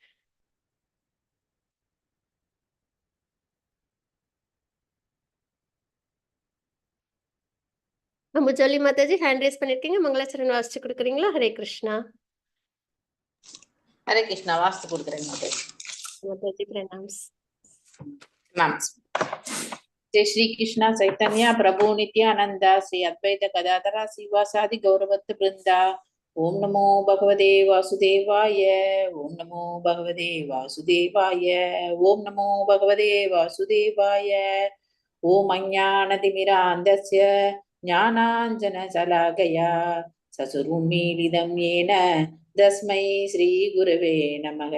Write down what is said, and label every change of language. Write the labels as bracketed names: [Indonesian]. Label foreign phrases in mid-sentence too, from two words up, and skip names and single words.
[Tamil] அம்புஜோலி மாதாஜி [English] hand raise [Tamil] பண்ணிருக்கீங்க, மங்களாச்சரண் வாசிச்சு கொடுக்குறீங்களா? ஹரே கிருஷ்ணா. ஹரே கிருஷ்ணா, வாஸ்து கொடுக்குறேன் மாதாஜி. மாதாஜி பிரணாம்ஸ். [Sanskrit] जय श्री कृष्णा चैतन्य प्रभु नित्यानंद श्री अद्वैत गदाधर श्रीवासादि गौरवत् वृंदा। ओम नमो भगवते वासुदेवाय। ओम नमो भगवते वासुदेवाय। ओम नमो भगवते वासुदेवाय। ओम अज्ञानतिमिरान्धस्य ज्ञानाञ्जनशलाकया चक्षुरुन्मीलितं येन तस्मै श्रीगुरवे नमः।